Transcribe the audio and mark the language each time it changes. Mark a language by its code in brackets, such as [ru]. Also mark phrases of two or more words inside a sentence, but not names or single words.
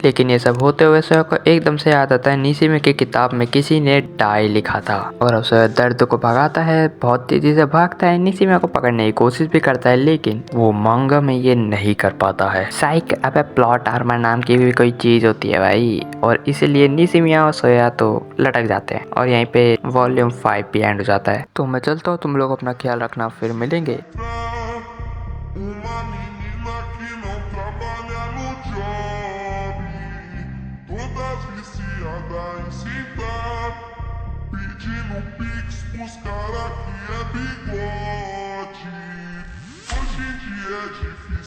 [hi] लेकिन ये सब होते हुए सोया को एकदम से याद आता है निशिमिया की किताब में किसी ने डाई लिखा था, और उसे दर्द को भगाता है, बहुत तेजी से भागता है, निशिमिया को पकड़ने की कोशिश भी करता है, लेकिन वो मांगा में ये नहीं कर पाता है। साइक, अबे [en] plot armor [hi] नाम की भी कोई चीज होती है भाई, और इसलिए निशिमिया और सोया तो लटक जाते हैं। और यहीं पे वॉल्यूम 5 भी एंड हो जाता है। तो मैं चलता हूँ, तुम लोग अपना ख्याल रखना, फिर मिलेंगे। [pt] Uma menina que não trabalha no job, todas viciadas em citar, pedindo pix pros cara que é bigode. Hoje em dia é difícil.